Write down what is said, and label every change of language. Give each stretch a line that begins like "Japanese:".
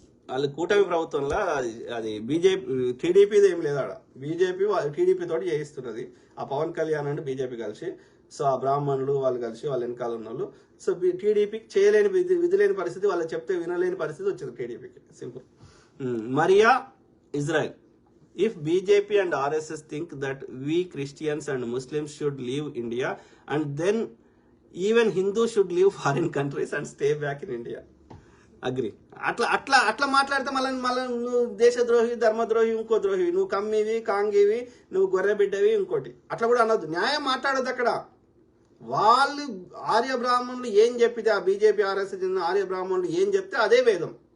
Telugu: వాళ్ళు కూటమి ప్రభుత్వంలో అది బీజేపీ టీడీపీది ఏం లేదు, ఆడ బీజేపీ టీడీపీ తోటి చేయిస్తున్నది. ఆ పవన్ కళ్యాణ్ అండ్ బీజేపీ కలిసి, సో ఆ బ్రాహ్మణులు వాళ్ళు కలిసి వాళ్ళ వెనకాల ఉన్న వాళ్ళు, సో టీడీపీకి చేయలేని విధి లేని పరిస్థితి, వాళ్ళు చెప్తే వినలేని పరిస్థితి వచ్చింది టీడీపీకి. Simple.
English: Maria Israel, if BJP and RSS think that we Christians and Muslims should leave India and then even Hindus should leave foreign countries and stay back in India. Agree.
Telugu: అట్లా మాట్లాడితే మళ్ళీ నువ్వు దేశద్రోహి, ధర్మద్రోహి, ఇంకో ద్రోహి, నువ్వు కమ్మివి, కాంగివి, నువ్వు గొర్రె బిడ్డవి, ఇంకోటి అట్లా కూడా అనొద్దు. న్యాయం మాట్లాడొద్దు అక్కడ. వాళ్ళు ఆర్య బ్రాహ్మణులు ఏం చెప్పితే, ఆ బీజేపీ ఆర్ఎస్ఎస్ చెందిన ఆర్య బ్రాహ్మణులు ఏం చెప్తే అదే వేదం.